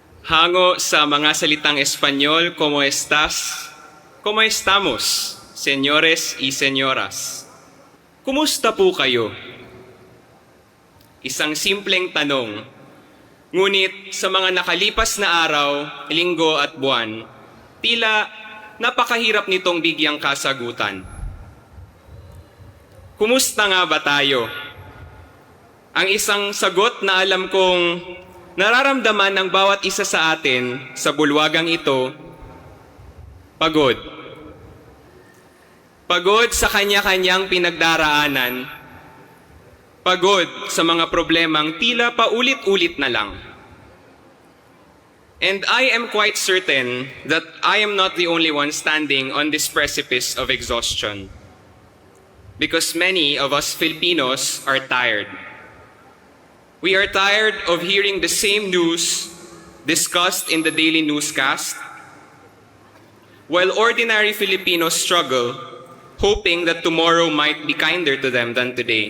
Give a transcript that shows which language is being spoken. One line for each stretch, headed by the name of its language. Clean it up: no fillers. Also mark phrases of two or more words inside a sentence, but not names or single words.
Filipino: Hango sa mga salitang Espanyol,
Spanish: ¿cómo estás? ¿Cómo estamos, señores y señoras?
Filipino: Kumusta po kayo? Isang simpleng tanong. Ngunit sa mga nakalipas na araw, linggo at buwan, tila napakahirap nitong bigyang kasagutan. Kumusta nga ba tayo? Ang isang sagot na alam kong nararamdaman ng bawat isa sa atin sa bulwagang ito, pagod. Pagod sa kanya-kanyang pinagdaraanan. Pagod sa mga problemang tila paulit-ulit na lang.
English: And I am quite certain that I am not the only one standing on this precipice of exhaustion. Because many of us Filipinos are tired. We are tired of hearing the same news discussed in the daily newscast, while ordinary Filipinos struggle, hoping that tomorrow might be kinder to them than today.